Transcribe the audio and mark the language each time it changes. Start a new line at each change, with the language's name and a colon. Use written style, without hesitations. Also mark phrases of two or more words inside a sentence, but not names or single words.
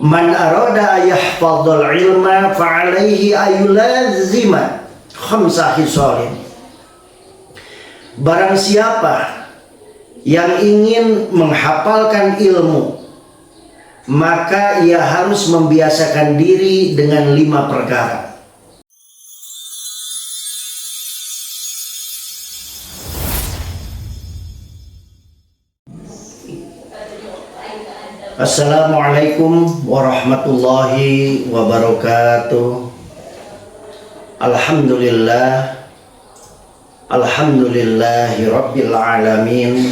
Arabic: من أراد أن يحفظ العلم فعليه أن يلازم خمس خصال.
Indonesian: Barang siapa yang ingin menghafalkan ilmu, maka ia harus membiasakan diri dengan 5 perkara.
Arabic: السلام عليكم ورحمة الله وبركاته. الحمد لله رب العالمين.